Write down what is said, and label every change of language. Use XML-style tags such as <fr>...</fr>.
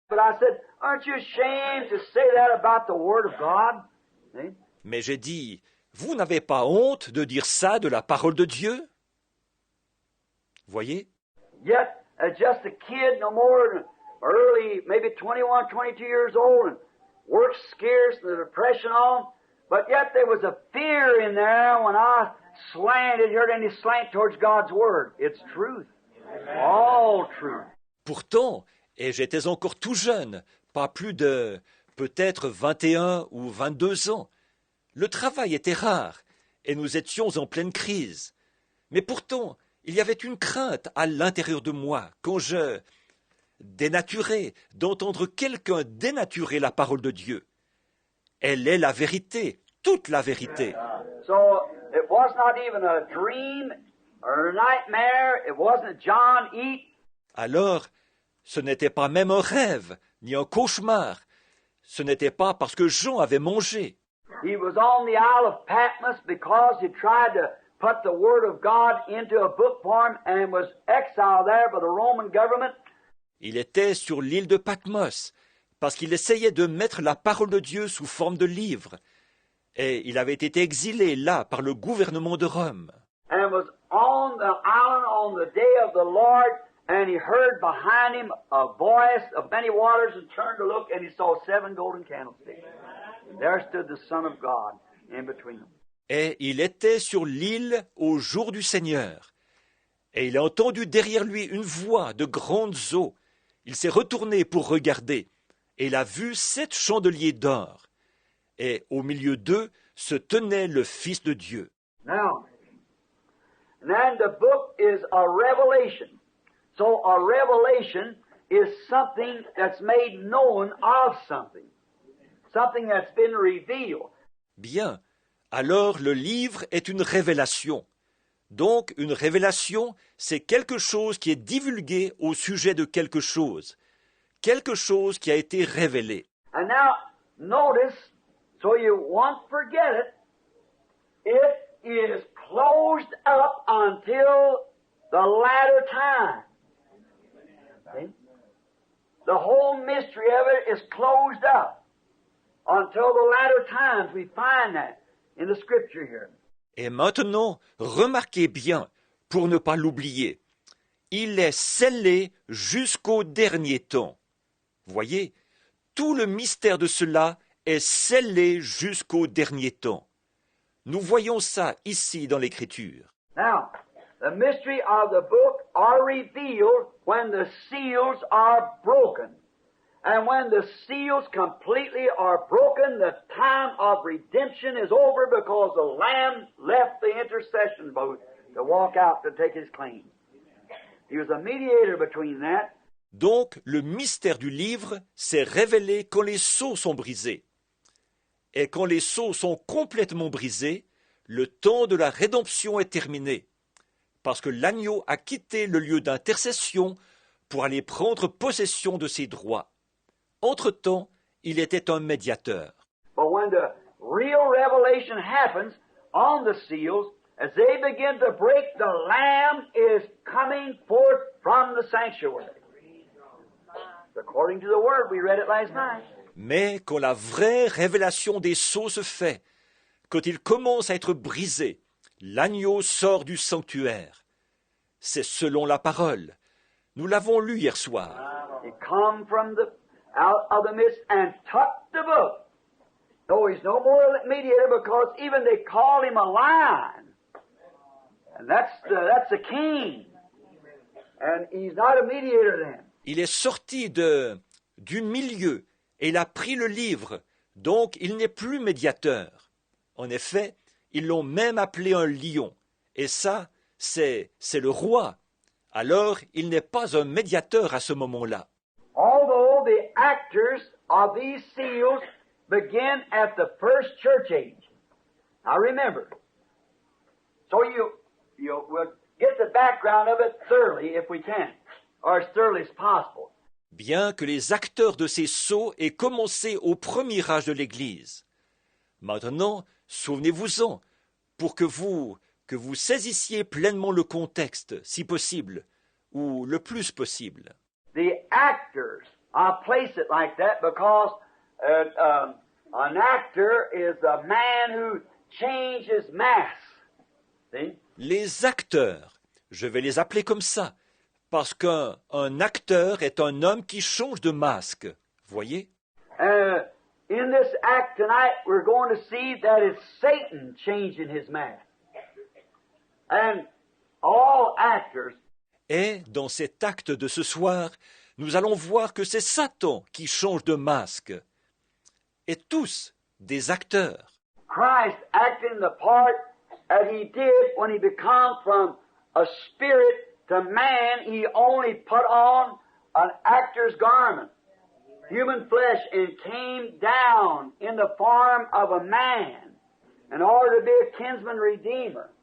<en>But I said, aren't you ashamed to say that about the Word of God? See?</en> <fr>Mais j'ai dit, vous n'avez pas honte de dire ça de la parole de Dieu? Voyez?</fr> <en>Yet, as just a kid, no more than early, maybe 21, 22 years old, and work scarce, the depression on, but yet there was a fear in there when I slanted, heard any slant towards God's Word. It's truth. All truth.</en> <fr>Pourtant, et j'étais encore tout jeune, pas plus de peut-être 21 ou 22 ans, le travail était rare, et nous étions en pleine crise. Mais pourtant, il y avait une crainte à l'intérieur de moi, quand je dénaturais, d'entendre quelqu'un dénaturer la parole de Dieu. Elle est la vérité, toute la vérité.</fr> <en>So, it was not even a dream or a nightmare. It wasn't John eat.</en> <fr>Alors, ce n'était pas même un rêve, ni un cauchemar. Ce n'était pas parce que Jean avait mangé.</fr> <en>He was on the Isle of Patmos because he tried to put the Word of God into a book form and was exiled there by the Roman government.</en> <fr>Il était sur l'île de Patmos, parce qu'il essayait de mettre la parole de Dieu sous forme de livre. Et il avait été exilé là par le gouvernement de Rome.</fr> <en>and was on the island on the day of the Lord, and he heard behind him a voice of many waters, and turned to look, and he saw 7 golden candlesticks. And there stood the Son of God in between them.</en> <fr>Et il était sur l'île au jour du Seigneur. Et il a entendu derrière lui une voix de grandes eaux. Il s'est retourné pour regarder, et il a vu 7 chandeliers d'or. Et au milieu d'eux se tenait le Fils de Dieu.</fr> <en>Now, and then the book is a revelation. So a revelation is something that's made known of something. Something that's been revealed.</en> <fr>Bien, alors le livre est une révélation. Donc une révélation, c'est quelque chose qui est divulgué au sujet de quelque chose qui a été révélé.</fr> <en>And now, notice, so you won't forget it is closed up until the latter time. See? The whole mystery of it is closed up until the latter times. We find that in the scripture here.</en> <fr>Et maintenant, remarquez bien, pour ne pas l'oublier, il est scellé jusqu'au dernier temps. Voyez, tout le mystère de cela est scellé jusqu'au dernier temps. Nous voyons ça ici dans l'Écriture.</fr> <en>Now, the mystery of the book are revealed when the seals are broken. And when the seals completely are broken, the time of redemption is over because the Lamb left the intercession boat to walk out to take his claim. He was a mediator between that.</en> <fr>Donc, le mystère du livre s'est révélé quand les sceaux sont brisés. Et quand les sceaux sont complètement brisés, le temps de la rédemption est terminé, parce que l'agneau a quitté le lieu d'intercession pour aller prendre possession de ses droits. Entre-temps, il était un médiateur.</fr> <en>But when the real revelation happens on the seals, as they begin to break, the Lamb is coming forth from the sanctuary. According to the word, we read it last night.</en> <fr>Mais quand la vraie révélation des sceaux se fait, quand il commence à être brisé, l'agneau sort du sanctuaire. C'est selon la parole. Nous l'avons lu hier soir.</fr> <en>He come from out of the midst and took the book. No, he's no more a mediator because even they call him a lion. And that's the king. And he's not a mediator then.</en> <fr>Il est sorti du milieu et il a pris le livre, donc il n'est plus médiateur. En effet, ils l'ont même appelé un lion. Et ça, c'est le roi. Alors, il n'est pas un médiateur à ce moment-là.</fr> <en>Although the actors of these seals begin at the first church age. Now remember, so we'll get the background of it thoroughly if we can, or as thoroughly as possible.</en> <fr>Bien que les acteurs de ces sceaux aient commencé au premier âge de l'Église. Maintenant, souvenez-vous-en, pour que vous saisissiez pleinement le contexte, si possible, ou le plus possible.</fr> <en>The actors, I place it like that because an actor is a man who changes mask. See?</en> <fr>Les acteurs, je vais les appeler comme ça, parce qu'un acteur est un homme qui change de masque. Voyez?</fr> <en>In this act tonight, we're going to see that it's Satan changing his mask. And all actors.</en> <fr>Et dans cet acte de ce soir, nous allons voir que c'est Satan qui change de masque. Et tous des acteurs.</fr> <en>Christ acting the part that he did when he became from a spirit to man, he only put on an actor's garment, human flesh, and came down in the form of a man in order to be a kinsman redeemer.</en>